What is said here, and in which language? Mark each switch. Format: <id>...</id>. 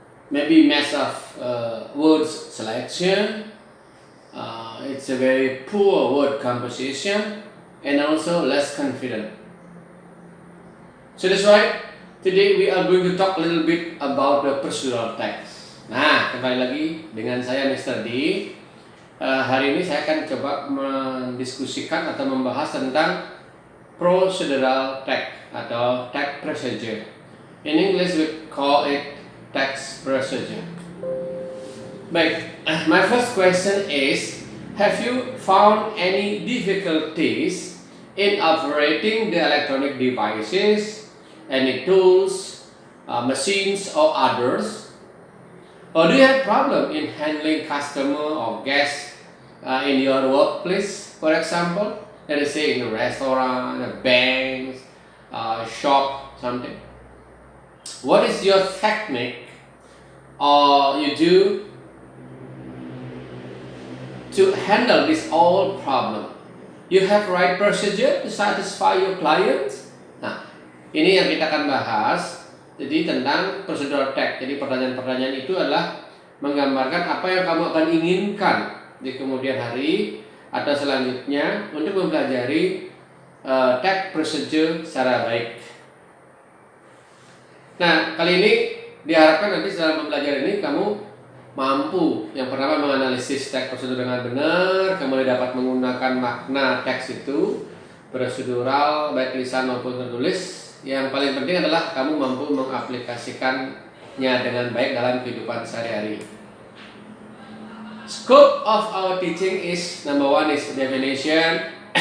<en>Maybe mess of words selection, it's a very poor word composition, and also less confident. So that's why today we are going to talk a little bit about the procedural text.</en> <id>Nah, kembali lagi dengan saya Mr. D. Hari ini saya akan coba mendiskusikan atau membahas tentang procedural text atau text procedure.</id> <en>In English we call it text procedure.</en> <id>Baik,</id> <en>my first question is, have you found any difficulties in operating the electronic devices, any tools, machines or others? Or do you have problem in handling customer or guests in your workplace, for example? Let us say in a restaurant, a bank, shop, something. What is your technique or you do to handle this all problem? You have right procedure to satisfy your clients?</en> <id>Nah, ini yang kita akan bahas. Jadi tentang procedural text. Jadi pertanyaan-pertanyaan itu adalah menggambarkan apa yang kamu akan inginkan di kemudian hari atau selanjutnya untuk mempelajari text procedure secara baik. Nah, kali ini diharapkan nanti dalam mempelajari ini kamu mampu yang pertama menganalisis teks prosedur dengan benar, kemudian dapat menggunakan makna teks itu prosedural baik lisan maupun tertulis. Yang paling penting adalah kamu mampu mengaplikasikannya dengan baik dalam kehidupan sehari-hari.</id> <en>Scope of our teaching is, number one is definition.</en>